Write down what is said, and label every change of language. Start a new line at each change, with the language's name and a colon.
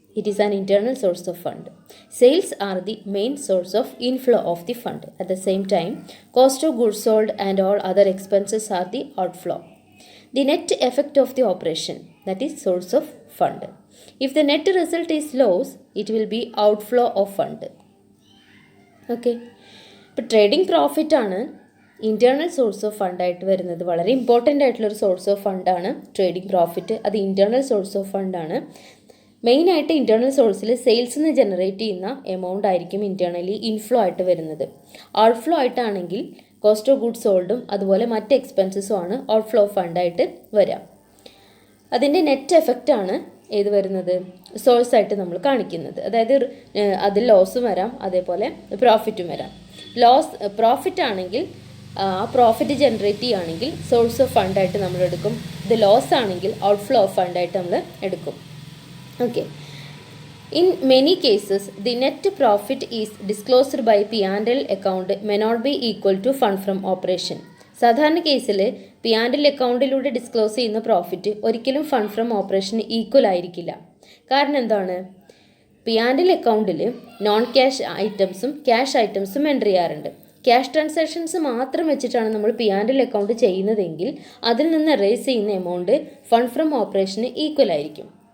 English: It is an internal source of fund. Sales are the main source of inflow of the fund. At the same time, cost of goods sold and all other expenses are the outflow. The net effect of the operation, that is source of fund. If the net result is loss, it will be outflow of fund. Okay.
Malayalam: ഇപ്പോൾ trading profit ആണ് internal source of ഫണ്ടായിട്ട് വരുന്നത്. വളരെ important ആയിട്ടുള്ളൊരു source of ഫണ്ടാണ് trading profit. അത് internal source of ഫണ്ടാണ്. മെയിനായിട്ട് internal സോഴ്സിൽ സെയിൽസിൽ നിന്ന് generate ചെയ്യുന്ന എമൗണ്ട് ആയിരിക്കും ഇൻറ്റേർണലി ഇൻഫ്ലോ ആയിട്ട് വരുന്നത്. ഔട്ട്ഫ്ലോ ആയിട്ടാണെങ്കിൽ കോസ്റ്റ് ഓഫ് ഗുഡ്സ് സോൾഡും അതുപോലെ മറ്റ് എക്സ്പെൻസസും ആണ് ഔട്ട്ഫ്ലോ ഓഫ് ഫണ്ടായിട്ട് വരാം. അതിൻ്റെ നെറ്റ് എഫക്റ്റ് ആണ് ഏത് വരുന്നത്, സോഴ്സായിട്ട് നമ്മൾ കാണിക്കുന്നത്. അതായത് അതിൽ ലോസും വരാം, അതേപോലെ പ്രോഫിറ്റും വരാം. പ്രോഫിറ്റ് ആണെങ്കിൽ പ്രോഫിറ്റ് ജനറേറ്റ് ചെയ്യുകയാണെങ്കിൽ സോഴ്സ് ഓഫ് ഫണ്ടായിട്ട് നമ്മൾ എടുക്കും. ഇത് ലോസ് ആണെങ്കിൽ ഔട്ട്ഫ്ലോ ഓഫ് ഫണ്ടായിട്ട് നമ്മൾ എടുക്കും. Okay.
English: In many cases, the net profit is disclosed by P&L account may not be equal to fund from operation.
Malayalam: സാധാരണ കേസിൽ P&L അക്കൗണ്ടിലൂടെ ഡിസ്ക്ലോസ് ചെയ്യുന്ന പ്രോഫിറ്റ് ഒരിക്കലും ഫണ്ട് ഫ്രം ഓപ്പറേഷന് ഈക്വൽ ആയിരിക്കില്ല. കാരണം എന്താണ്, P&L അക്കൗണ്ടിൽ നോൺ ക്യാഷ് ഐറ്റംസും ക്യാഷ് ഐറ്റംസും എൻ്റർ ചെയ്യാറുണ്ട്. ക്യാഷ് ട്രാൻസാക്ഷൻസ് മാത്രം വെച്ചിട്ടാണ് നമ്മൾ P&L അക്കൗണ്ട് ചെയ്യുന്നതെങ്കിൽ അതിൽ നിന്ന് റേസ് ചെയ്യുന്ന amount fund from operation equal ആയിരിക്കും.